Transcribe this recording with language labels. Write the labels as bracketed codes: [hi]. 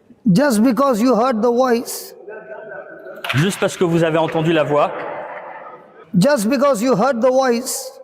[en] Just because you heard the voice, [fr] Juste parce que vous avez entendu la voix, [en] just because you heard the voice,